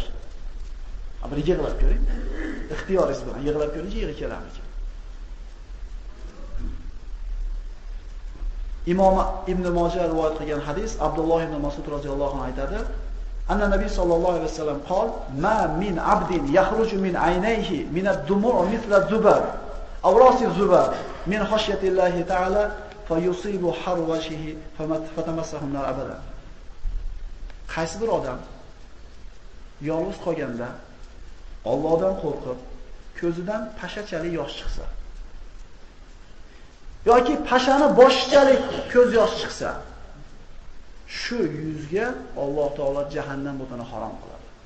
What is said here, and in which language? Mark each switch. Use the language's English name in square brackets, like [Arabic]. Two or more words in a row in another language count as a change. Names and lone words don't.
[Uzbek] Bir yig'lab ko'ring. Ixtiyoringiz bilan yig'lab ko'ring, yig'i kelarmikan. Imom Ibn Mojah rivoyat qilgan hadis, Abdulloh ibn Mas'ud [Arabic] رضي الله عنه [Uzbek] aytadi: [Arabic] "أن النبي صلى الله عليه وسلم قال: "ما من عبد يخرج من عينيه من الدموع مثل ذباب أو رأس ذباب من خشية الله تعالى فيصيب حر وجهه فتمسه النار أبدا." [Uzbek] Qaysi bir odam yolg'iz qolganda Allohdan qo'rqib, ko'zidan pashachalik yosh chiqsa yoki pashani boshichalik ko'z yosh chiqsa, shu yuzga Alloh taolo jahannam o'tini harom qiladi.